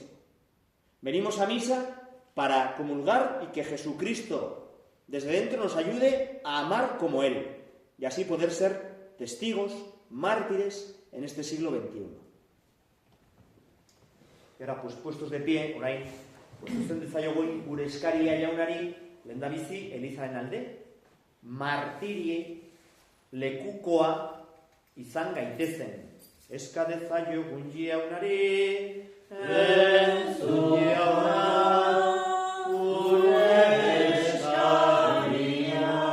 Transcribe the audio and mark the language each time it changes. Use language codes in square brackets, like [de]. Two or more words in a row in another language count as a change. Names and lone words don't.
[es] Venimos a misa para comulgar y que Jesucristo desde dentro nos ayude a amar como Él y así poder ser testigos, mártires en este siglo XXI. Y ahora, pues puestos de pie, [eu] orain, pues zuzen dezaiogun gure eskaria jaunari, lehendabizi, Elizaren alde, martirie lekukoa izan gaitezen. Eska dezaiogun jaunari, entzun jauna, gure eskaria.